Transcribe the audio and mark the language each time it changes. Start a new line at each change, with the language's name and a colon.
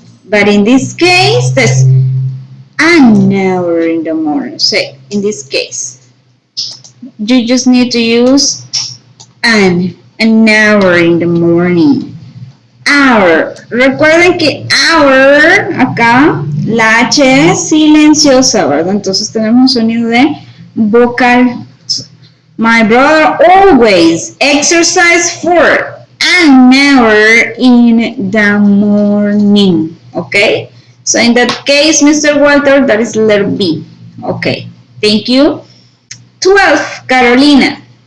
English: But in this case, that's an hour in the morning. So, in this case, you just need to use an hour in the morning. Hour.
Spanish: Recuerden que hour, acá, la H es silenciosa, ¿verdad? Entonces tenemos un sonido de vocal.
English: My brother always exercise for an hour in the morning. Okay? So in that case, Mr. Walter, that is letter B. Okay. Thank you. 12. Carolina.